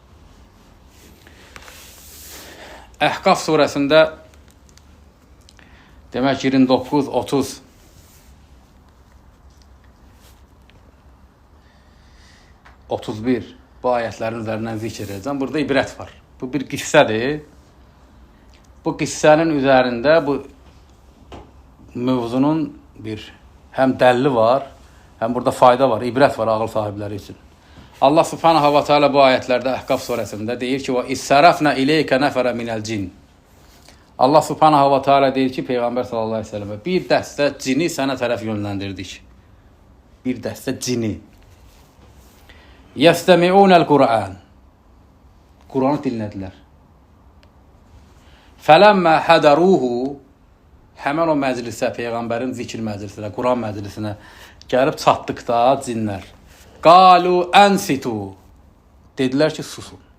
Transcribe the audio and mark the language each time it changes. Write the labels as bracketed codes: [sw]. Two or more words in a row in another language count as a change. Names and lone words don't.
[az] Əhqaf surəsində demək 29, 30 31 bu ayətlərin üzərindən zikr edəcəm. Burada ibrət var. Bu bir qissədir. Bu qissənin üzərində bu mövzunun bir həm dəlli var, həm burada fayda var, ibrət var ağıl sahibləri üçün. Allah [ar] سبحانه وتعالى [az] bu ayətlərdə Əhqaf surəsində deyir ki: [ar] "وإذ صرفنا إليك نفرا من الجن." [az] Allah [ar] سبحانه وتعالى [az] deyir ki, Peyğəmbər [ar] صلى الله عليه وسلم [az] bir dəstə cini sənə tərəf yönləndirdik. Bir dəstə cini. [ar] يستمعون القرآن. [az] Qur'anı dinlədilər. [ar] فلما حضروه, [az] həmən o məclisə, Peyğəmbərin zikr məclisinə, Qur'an məclisinə gəlib çatdıqda cinlər [ar] قالوا أنصتوا, [az] dedilər ki, susun.